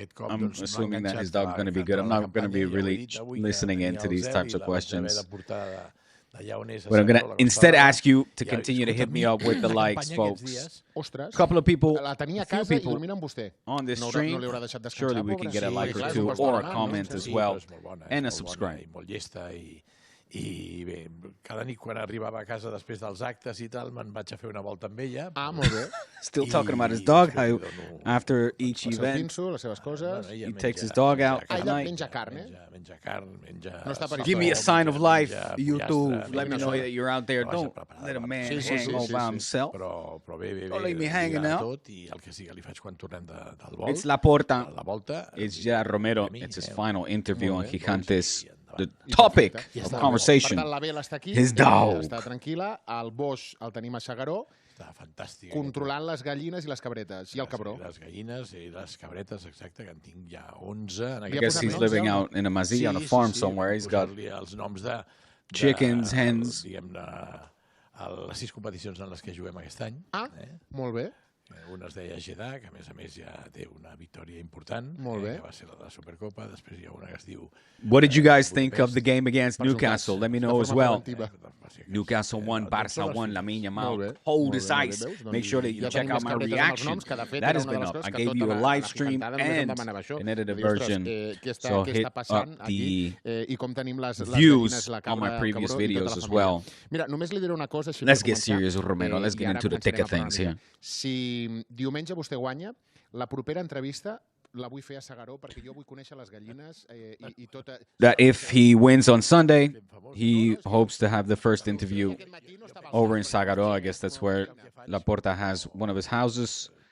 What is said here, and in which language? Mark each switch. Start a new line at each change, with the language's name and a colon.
English: I'm assuming that his dog's gonna be good. I'm not gonna be really listening into these types of questions. But I'm gonna instead ask you to continue to hit me up with the likes, folks. A couple of people, few people on this stream. Surely we can get a like or two, or a comment as well, and a subscribe.
Catalan: I bé, cada nit quan arribava a casa després dels actes i tal, me'n vaig a fer una volta amb ella. Molt bé.
English: Still talking about his dog, how after each event, he takes his dog out at night.
Catalan: Menja carn, Menja carn, menja...
English: Give me a sign of life, YouTube. Let me know that you're out there. Don't let a man hang all by himself. Don't leave me hanging out. It's Laporta. It's Gerard Romero. It's his final interview on Jijantes. The topic of conversation, his dog.
Catalan: Està tranquil·la, el boix el tenim a S'Agaró, controlant les gallines i les cabretes, i el cabró. Les gallines i les cabretes, exacte, que en tinc ja 11.
English: I guess he's living out in a masía on a farm somewhere. He's got chickens, hens.
Catalan: Diguem-ne, les 6 competicions en les que juguem aquest any. Molt bé. Una es deia Jeddah, que a més ja té una victòria important, que va ser la de la Supercopa. Després hi ha una que es diu...
English: What did you guys think of the game against Newcastle? Let me know as well. Newcastle won, Barça won, Lamine Yamal, cold as ice. Make sure that you check out my reaction. That has been up. I gave you a live stream and an edited version. So hit up the views on my previous videos as well. Let's get serious, Romero. Let's get into the thick of things here.
Catalan: Si diumenge vostè guanya, la propera entrevista la vull fer a S'Agaró perquè jo vull conèixer les gallines i tota...
English: That if he wins on Sunday, he hopes to have the first interview over in S'Agaró. I guess that's where Laporta has one of his houses.